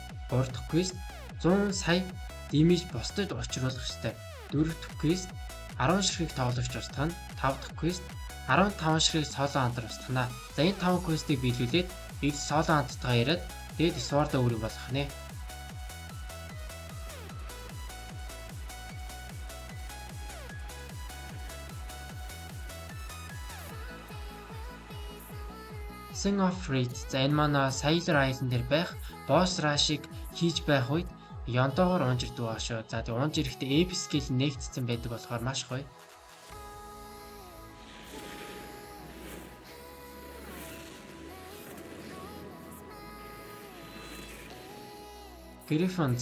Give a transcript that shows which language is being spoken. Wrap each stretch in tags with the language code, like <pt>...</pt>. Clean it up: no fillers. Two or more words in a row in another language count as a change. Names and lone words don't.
<mn>Гурав дахь quest 100 сая damage босдод учруулах ёстой. Дөрөв дахь quest 10 ширхэг тоглогч устгах нь. 5 дахь quest 15 ширхэг Solo Hunter устгахнаа. За энэ 5 quest-ийг биелүүлээд ил Solo Hunter-тайгаа яриад тэгээд Sword-а өөрийг болгох нэ. Sing of Fate. За энэ манай Sailor Island дээр байх</mn> <en>boss rush-</en> <mn>ыг хийж байх үед ёндоогоор унжирдаг байгаа шүү. За тэг унж ирэхдээ</mn> <en>epic skill</en> <mn>нэгтцсэн байдаг болохоор маш гоё. Griffon.</mn>